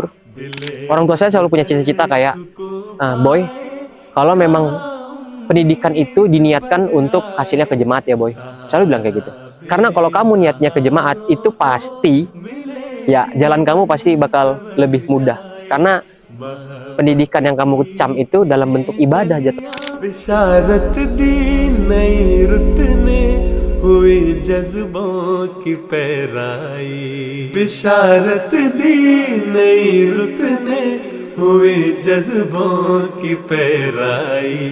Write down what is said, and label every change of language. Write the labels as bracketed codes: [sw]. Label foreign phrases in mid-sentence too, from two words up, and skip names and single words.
[id] Orang tua saya selalu punya cita-cita kayak, Boy, kalau memang pendidikan itu diniatkan untuk hasilnya ke jemaat ya Boy. Selalu bilang kayak gitu. Karena kalau kamu niatnya ke jemaat, itu pasti, ya jalan kamu pasti bakal lebih mudah. Karena pendidikan yang kamu cam itu dalam bentuk ibadah jatuh. [ur] بشارت دی نئی رت نے ہوئی جذبوں کی پیرائی بشارت دی نئی رت نے ہوئی جذبوں کی پیرائی